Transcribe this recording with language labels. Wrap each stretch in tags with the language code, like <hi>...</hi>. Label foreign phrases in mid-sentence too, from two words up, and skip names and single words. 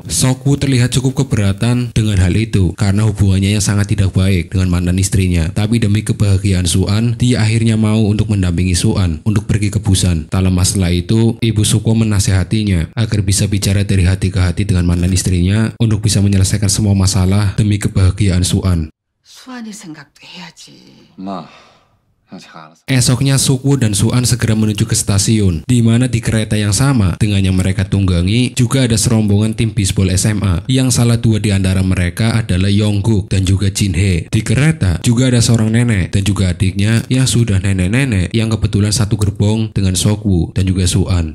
<id>Sok-woo terlihat cukup keberatan dengan hal itu, karena hubungannya yang sangat tidak baik dengan mantan istrinya. Tapi demi kebahagiaan Su-an, dia akhirnya mau untuk mendampingi Su-an untuk pergi ke Busan. Tak lama setelah itu, ibu Sok-woo menasehatinya agar bisa bicara dari hati ke hati dengan mantan istrinya untuk bisa menyelesaikan semua masalah demi kebahagiaan Su-an.</id> <ko>수환이 생각도 해야지. 엄마, 제가 알아서.</ko> <id>Esoknya Sok-woo dan Su-an segera menuju ke stasiun, di mana di kereta yang sama dengan yang mereka tunggangi juga ada serombongan tim bisbol SMA, yang salah dua di antara mereka adalah Yongguk dan juga Jin-hye. Di kereta juga ada seorang nenek dan juga adiknya yang sudah nenek-nenek yang kebetulan satu gerbong dengan Sok-woo dan juga Su-an.</id>